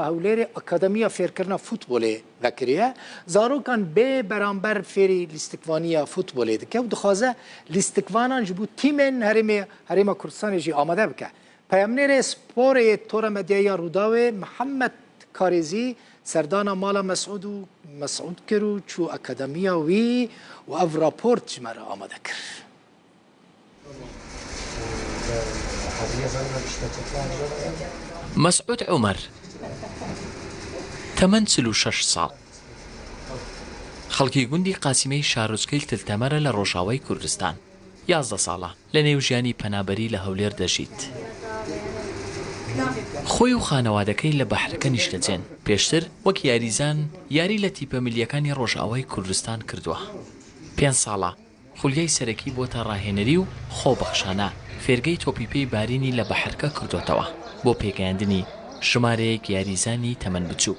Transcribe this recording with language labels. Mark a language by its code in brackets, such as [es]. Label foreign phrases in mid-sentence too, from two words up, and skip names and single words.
[ku] هولیر اکادمیا فیرکرنا فوتبوله وکریه زارو کان به برانبر فیری لیستکوانیا فوتبوله دکه و دخوازه لیستکوانان جبو تیمن هرم کردستان جی آماده بکه پیامنیر سپور تور مدیا روداوه محمد کارزی سردان مالا مسعود کرو چو اکادمیا وی و او راپورت جمره آماده کر [ckb] مسعود عمر تمن 36 ساڵ خەڵکی گوندی قاسیمەی شارۆچکەی تلتەمەرە لە ڕۆژاوای کوردستان 11 ساڵە لە نێو ژیانی پەنابەری لە هەولێر دەژیت خۆی و خانەوادەکەی لە بەحرەکە نیشتەجێن پێشتر وەک یاریزان یاری لە تیپە میلیەکانی ڕۆژاوای کوردستان کردووە 5 ساڵە خولیای سەرەکی بۆتە ڕاهێنەری و خۆبەخشانە فێرگەی تۆپیپەی بارینی لە بەحرەکە کردوتەوە بۆ پێگەیاندنی ژمارەیەک یاریزانی تەمەن بچووک